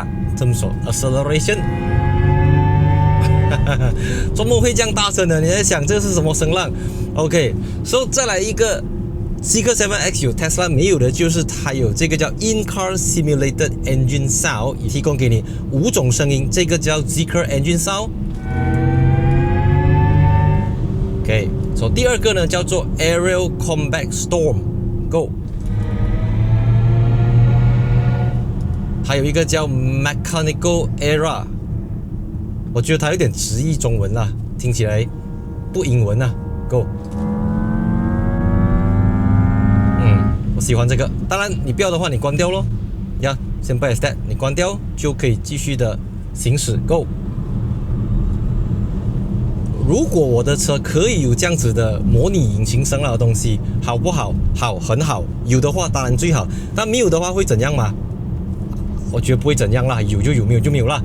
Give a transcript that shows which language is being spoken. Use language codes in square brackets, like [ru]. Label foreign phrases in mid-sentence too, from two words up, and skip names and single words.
[zh] 這麼說 ，Acceleration， 怎麼會這樣大聲呢？你在想這是什麼聲浪 ？ [en] OK，so [zh] 再來一個。Zeekr 7X 有 Tesla 沒有的，就是它有這個叫 [en] In-Car Simulated Engine Sound， [zh] 也提供給你5種聲音，這個叫 Zeekr Engine Sound。OK， 所以第2個呢叫做 [en] Aerial Combat Storm， [zh] Go。還有一個叫 [en] Mechanical Era， [zh] 我覺得它有點直譯中文啦，聽起來不英文啦 ，Go。我喜歡這個，當然你不要的話，你關掉咯。 [en] Simple as that， [zh] 你關掉就可以繼續的行駛。Go。如果我的車可以有這樣子的模擬引擎聲浪的東西，好不好？好，很好。有的話當然最好，但沒有的話會怎樣嗎？我覺得不會怎樣啦，有就有，沒有就沒有啦。